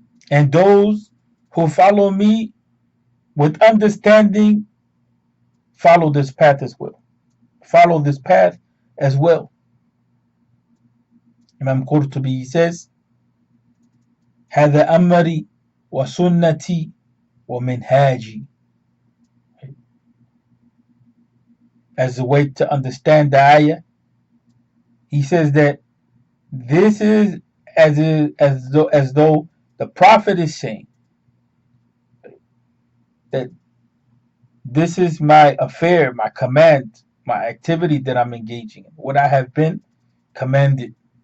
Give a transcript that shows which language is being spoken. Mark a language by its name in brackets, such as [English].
[English] And those who follow me with understanding follow this path as well. Follow this path as well. Imam Qurtubi says, [Arabic] هذا أمري وسنتي ومنهاجي. [English] As a way to understand the ayah, he says that this is as though the Prophet is saying that this is my affair, my command, my activity that I'm engaging in, what I have been commanded.